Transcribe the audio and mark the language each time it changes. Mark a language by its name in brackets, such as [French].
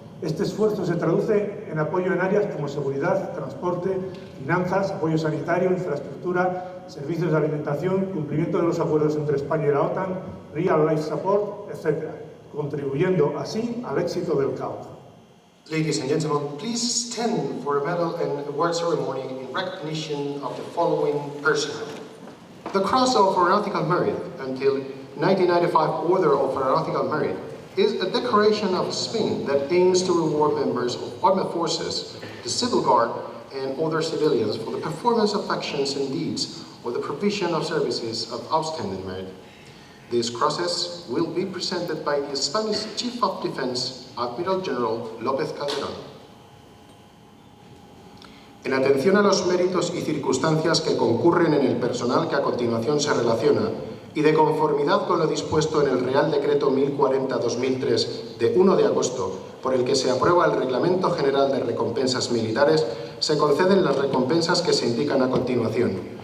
[Spanish] Este esfuerzo se traduce en apoyo en áreas como seguridad, transporte, finanzas, apoyo sanitario, infraestructura, servicios de alimentación, cumplimiento de los acuerdos entre España y la OTAN, [English] real life support, [Spanish] etc., contribuyendo así al éxito del CAOC. [English] Ladies and gentlemen, please stand for a medal and award ceremony in recognition of the following personnel. The Cross of Aeronautical Merit until 1995 Order of Aeronautical Merit is a decoration of Spain that aims to reward members of armed forces, the Civil Guard, and other civilians for the performance of actions and deeds or the provision of services of outstanding merit. These crosses will be presented by the Spanish Chief of Defense, Admiral General López Calderón. [Spanish] En atención a los méritos y circunstancias que concurren en el personal que a continuación se relaciona, y de conformidad con lo dispuesto en el Real Decreto 1040-2003 de 1 de agosto, por el que se aprueba el Reglamento General de Recompensas Militares, se conceden las recompensas que se indican a continuación.